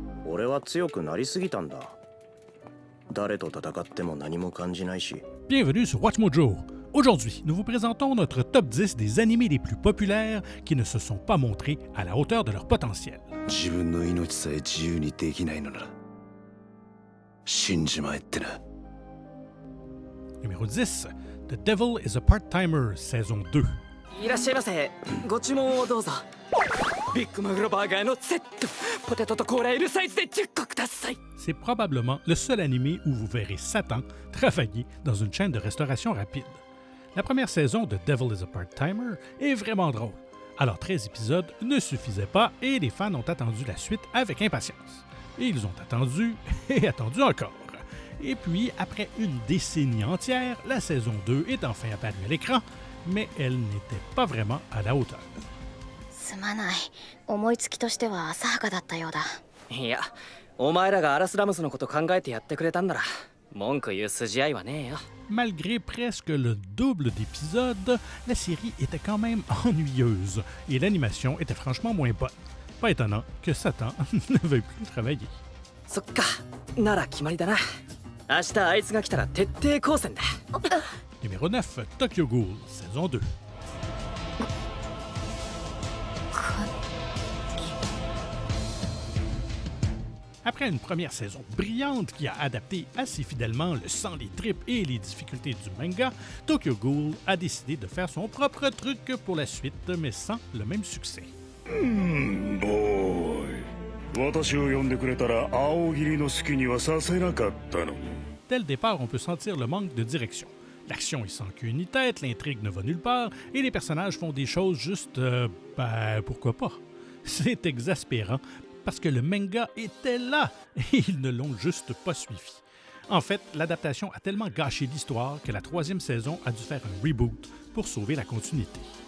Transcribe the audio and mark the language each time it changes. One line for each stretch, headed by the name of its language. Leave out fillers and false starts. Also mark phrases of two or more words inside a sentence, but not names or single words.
Japanese: 俺は強くなりすぎたんだ。誰と戦っても何も感じないし。
French: Bienvenue sur Watch Mojo. Aujourd'hui, nous vous présentons notre top 10 des animés les plus populaires qui ne se sont pas montrés à la hauteur de leur potentiel.
Japanese: 自分の命さえ自由にできないのなら死んじまえってな。
French: Numéro 10, The Devil is a Part-Timer, saison 2.
Japanese: いらっしゃいませ。ご注文をどうぞ。ビッグマグロバーガーのセット、ポテトとコーラ L サイズで10個ください。
French: C'est probablement le seul animé où vous verrez Satan travailler dans une chaîne de restauration rapide. La première saison de Devil is a Part-Timer est vraiment drôle. Alors 13 épisodes ne suffisaient pas et les fans ont attendu la suite avec impatience. Et ils ont attendu et attendu encore. Et puis, après une décennie entière, la saison 2 est enfin apparue à l'écran, mais elle n'était pas vraiment à la hauteur.
Japanese: すまない。思いつきとしては浅はかだったようだ。いや、お前らがアラスラムスのこと考えてやってくれたんなら文句言う筋合いはねえよ。
French: Malgré presque le double d'épisodes, la série était quand même ennuyeuse et l'animation était franchement moins bonne. Pas étonnant que Satan ne veuille plus travailler.
Japanese: そっか、なら決まりだな。明日あいつが来たら徹底抗戦だ。
French: Numéro 9, Tokyo Ghoul, saison 2. Après une première saison brillante qui a adapté assez fidèlement le sang, les tripes et les difficultés du manga, Tokyo Ghoul a décidé de faire son propre truc pour la suite, mais sans le même succès.
Japanese: ボーイ、私を呼んでくれたら青霧の隙にはさせなかったのに。
French: Dès le départ, on peut sentir le manque de direction. L'action est sans queue ni tête, l'intrigue ne va nulle part, et les personnages font des choses juste... pourquoi pas? C'est exaspérant, parce que le manga était là, et ils ne l'ont juste pas suivi. En fait, l'adaptation a tellement gâché l'histoire que la troisième saison a dû faire un reboot pour sauver la continuité.